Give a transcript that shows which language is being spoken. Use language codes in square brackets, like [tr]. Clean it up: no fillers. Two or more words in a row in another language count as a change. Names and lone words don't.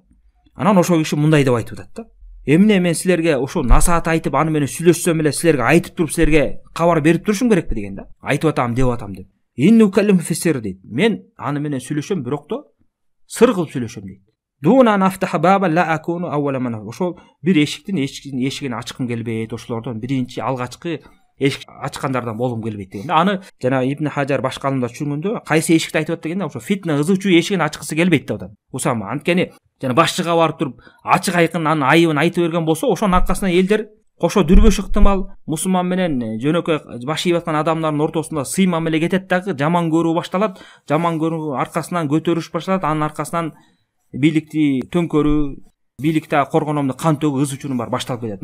[ky] Анан ошол киши мындай деп айтып атат да. Эмне мен силерге ошол насаат айтып, аны менен сүйлөшсөм эле силерге айтып туруп силерге кабар берип турушум керекпи деген да. Айтып атам деп. [ar] إني أكلمه في السر [ky] дейт. Мен аны менен сүйлөшөм, бирок да сыр кылып сүйлөшөм дейт. [ar] دون أفتح بابا لا أكون أول من. [ky] Ошол бир эшиктин эшигин ачкым келбейт, ошолордон биринчи алгачкы эшик ачкандардан болгум келбейт деген. Аны жана Ибн Хажар башка алымдар түшүнгөндө кайсы эшикти айтып атат дегенде, ошо фитна ызы чуу эшигин ачкысы келбейт деп атат. Усама анткени жана башчыга барып туруп ачык айкын анын айыбын айтып берген болсо, ошонун аркасынан элдер кошо дүрбөш ыктымал мусулман менен жөнөкөй баш ийип аткан адамдардын ортосунда сыйма меле кетет дагы, жаман көрүү башталат, жаман көрүү аркасынан көтөрүш башталат, анын аркасынан бийликти төңкөрүү, бийликте коргономду кан төгүү ызы чуунун баары башталып кетет.